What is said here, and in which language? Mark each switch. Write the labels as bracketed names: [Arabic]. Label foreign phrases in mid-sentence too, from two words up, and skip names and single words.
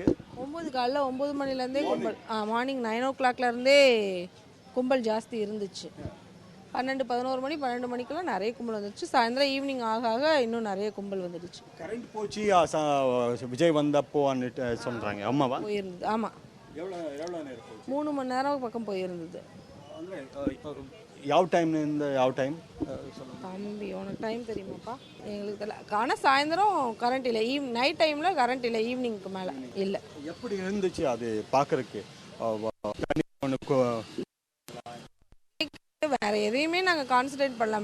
[Tamil] 9 காலைல 9 மணிலேருந்தே கும்பல், [English] morning 9 o'clock [Tamil] லேருந்தே கும்பல் ஜாஸ்தி இருந்துச்சு. 12 மணி 12 மணிக்கெல்லாம் நிறைய கும்பல் வந்துடுச்சு. சாயந்தரம் ஈவினிங் ஆக இன்னும் நிறைய கும்பல் வந்துடுச்சு. கரண்ட் போச்சு விஜய் வந்தப்போ சொல்கிறாங்க, அம்மாவா போயிருந்தது. ஆமாம், எவ்வளோ நேரம் போச்சு? 3 மணி நேரம் பக்கம் போயிருந்தது. [Kannada] ಯಾವ ಟೈಮ್ನಿಂದ ಯಾವ ಟೈಮ್? [Tamil] தம்பி உனக்கு டைம் தெரியுமாப்பா? எங்களுக்கு தெரியல. ஆனால் சாயந்தரம் கரண்ட் இல்லை, [English] night time [Tamil] கரண்ட் இல்லை, ஈவினிங்க்கு மேலே இல்லை. எப்படி இருந்துச்சு அது பார்க்குறதுக்கு? வேற எதையுமே நாங்கள் கான்சன்ட்ரேட் பண்ணல.